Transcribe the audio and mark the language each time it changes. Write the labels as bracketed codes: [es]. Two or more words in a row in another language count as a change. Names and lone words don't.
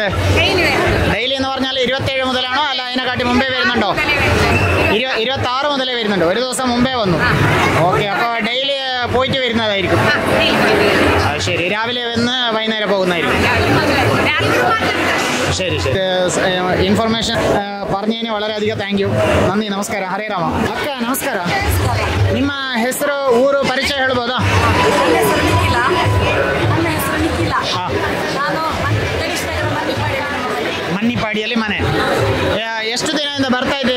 [ml] ഡെയിലി എന്ന് പറഞ്ഞാൽ 27 മുതലാണോ അല്ല അതിനെക്കാട്ടി മുമ്പേ വരുന്നുണ്ടോ? 26 മുതലേ വരുന്നുണ്ട്. ഒരു ദിവസം മുമ്പേ വന്നു. ഓക്കെ, അപ്പോൾ ഡെയിലി പോയിട്ട് വരുന്നതായിരിക്കും. ശരി, രാവിലെ വന്ന് വൈകുന്നേരം പോകുന്നതായിരിക്കും. ശരി ശരി. ಇನ್ಫಾರ್ಮೇಷನ್ പറഞ്ഞതിന് വളരെയധികം [en] thank you. [kn] ನನ್ನಿ. ನಮಸ್ಕಾರ. ಹರೇ ರಾಮ. ಅಕ್ಕ ನಮಸ್ಕಾರ. ನಿಮ್ಮ ಹೆಸರು, ಊರು ಪರಿಚಯ ಹೇಳ್ಬೋದಾ? ಮನ್ನಿಪಾಡಿಯಲ್ಲಿ ಮನೆ. ಎಷ್ಟು ದಿನದಿಂದ ಬರ್ತಾ ಇದ್ದೀರಿ?